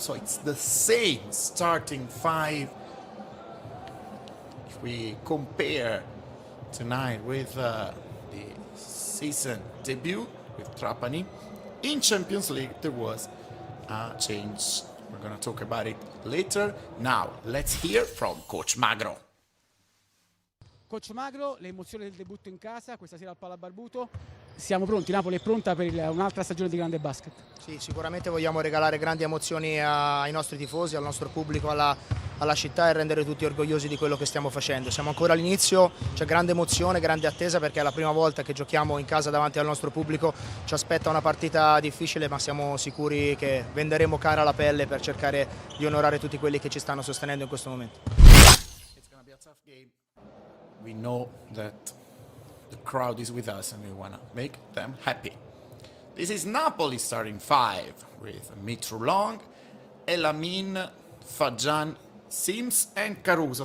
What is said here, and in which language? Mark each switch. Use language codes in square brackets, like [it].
[en] So it's the same starting five. If we compare tonight with the season debut with Trapani, in Champions League there was a change. We're going to talk about it later. Now, let's hear from Coach Magro. [it] Coach Magro, le emozioni del debutto in casa, questa sera al Palabarbuto. Siamo pronti, Napoli è pronta per un'altra stagione di grande basket. Sì, sicuramente vogliamo regalare grandi emozioni ai nostri tifosi, al nostro pubblico, alla città, e rendere tutti orgogliosi di quello che stiamo facendo. Siamo ancora all'inizio, c'è grande emozione, grande attesa, perché è la prima volta che giochiamo in casa davanti al nostro pubblico. Ci aspetta una partita difficile, ma siamo sicuri che venderemo cara la pelle per cercare di onorare tutti quelli che ci stanno sostenendo in questo momento. [en] It's gonna be a tough game. We know that the crowd is with us and we want to make them happy. This is Napoli starting 5 with Mitrulong, Elamin, Fajan, Sims and Caruso.